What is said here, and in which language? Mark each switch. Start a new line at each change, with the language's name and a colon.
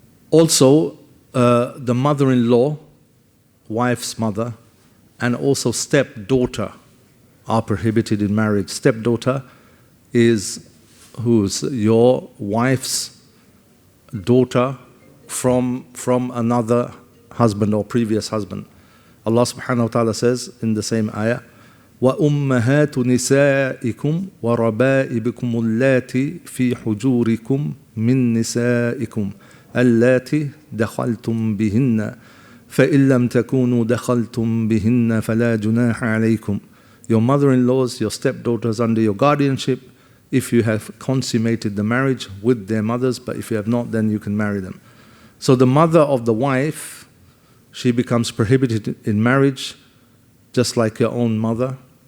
English: Also, the mother-in-law, wife's mother, and also stepdaughter are prohibited in marriage. Stepdaughter is who's your wife's daughter from another husband or previous husband. Allah subhanahu wa ta'ala says in the same ayah,
Arabic: وَأُمَّهَاتُ نِسَائِكُمْ وَرَبَائِبِكُمُ اللَّاتِ فِي حُجُورِكُمْ مِن نِسَائِكُمْ اللَّاتِ دَخَلْتُمْ بِهِنَّ فَإِن لَمْ تَكُونُوا دَخَلْتُمْ بِهِنَّ فَلَا جُنَاحَ عَلَيْكُمْ.
English: Your mother-in-laws, your stepdaughters under your guardianship, if you have consummated the marriage with their mothers, but if you have not, then you can marry them. So the mother of the wife, she becomes prohibited in marriage, just like your own mother.